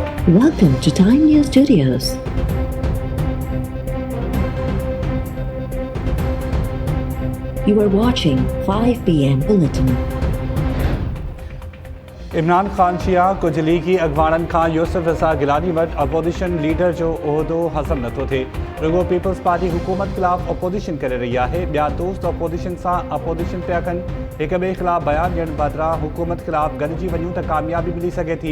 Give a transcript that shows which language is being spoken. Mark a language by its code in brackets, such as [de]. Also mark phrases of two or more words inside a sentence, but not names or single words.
[en] Welcome to Time News Studios. You are watching 5 p.m. Bulletin. [sd] इमरान ख़ान शिया कुछ लीगी अॻवाननि खां यूसुफ रज़ा गिलानी वटि [en] opposition leader [sd] जो उहिदो हज़म नथो थिए। रुगो पीपल्स पार्टी हुकूमत ख़िलाफ़ अपोजिशन करे रही आहे। ॿिया दोस्त अपोजिशन सां अपोजिशन पिया कनि। हिक ॿिए ख़िलाफ़ बयान ॾियण बदिरां हुकूमत ख़िलाफ़ गॾिजी वञूं त कामयाबी मिली सघे थी।